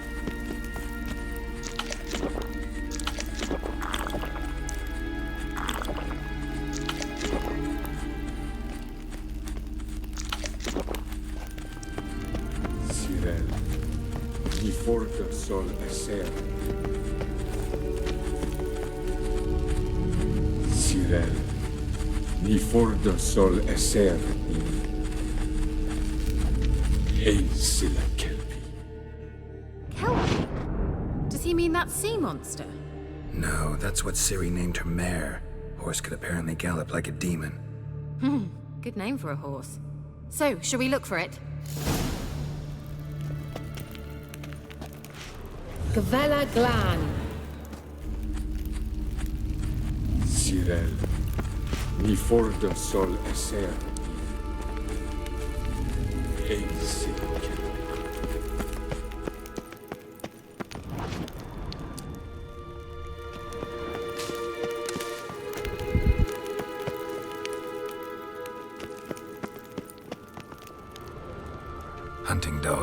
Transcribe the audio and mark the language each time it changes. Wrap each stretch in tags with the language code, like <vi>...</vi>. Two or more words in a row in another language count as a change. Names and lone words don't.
<en>Sirel, mi forte sol esser. Sirel, mi forte sol esser. Ein silla kelpi. Kelpie? Does he mean that sea monster? No, that's what Ciri named her mare. Horse could apparently gallop like a demon. Good name for a horse. So, shall we look for it? Gavella Glan. Sirel, mi forte sol esser. Ein silla kelpi. Hunting dog.</en>